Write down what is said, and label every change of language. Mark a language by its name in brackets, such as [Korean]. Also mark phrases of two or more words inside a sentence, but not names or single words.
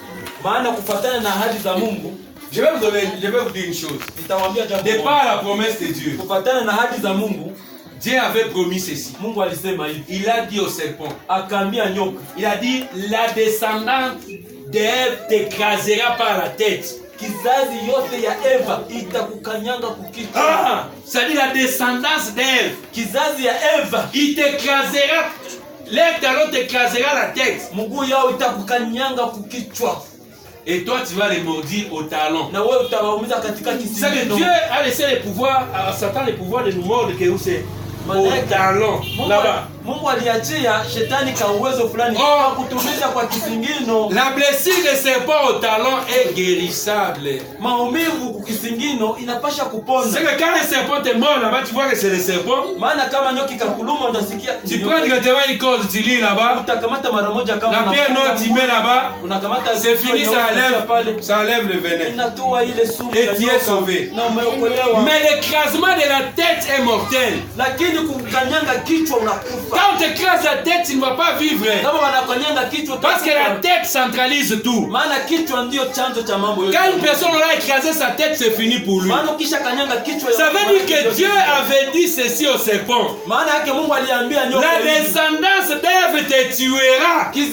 [French] Je vais vous dire une chose. De par la promesse de Dieu, Dieu avait promis ceci. Il a dit au serpent, il a dit la descendante d'Ève t'écrasera par la tête. [Swahili] Kizazi yote ya Eva itakukanyanga kukichwa. [French] Ah, c'est-à-dire la descendance d'Ève. [Swahili] Kizazi ya Eva [French] Il t'écrasera, leur talon t'écrasera la tête. [Swahili] mguu yao itakukanyanga kukichwa. [French] Et toi tu vas les maudire au talon. [Swahili] Na wewe utawaumiza katika [French] C'est que [Swahili] kisigino. [French] Dieu a laissé le pouvoir à Satan, le pouvoir de nous mordre que c'est au talon, là-bas. [Swahili] Mungu aliachia shetani ka uwezo fulani kwa kutumiza kwa kisingino. [French] La blessure de serpent au talon est guérissable. [Swahili] Maumivu kukisingino inapasha kupona. [French] C'est que quand le serpent te mord là-bas, tu vois que c'est le serpent. [Swahili] Maana kama nyoki kakuluma unasikia. [French] Tu prends directement une corde, tu lis là-bas. [Swahili] Utakamata mara moja kama [French] La pierre non, tu mets là-bas. [Swahili] Unakamata [French] c'est fini, ça enlève le venin. [Swahili] Inatoa ile sumu. [French] Et tu es sauvé. [Swahili] Na umeokolewa. [French] Mais l'écrasement de la tête est mortel. [Swahili] Lakini kukanyanga kichwa unakufa. [French] Quand on t'écrase la tête, tu ne vas pas vivre. Parce que la tête centralise tout. Quand une personne aura écrasé sa tête, c'est fini pour lui. Ça veut dire que Dieu avait dit ceci au serpent. La descendance d'Ève te tuera.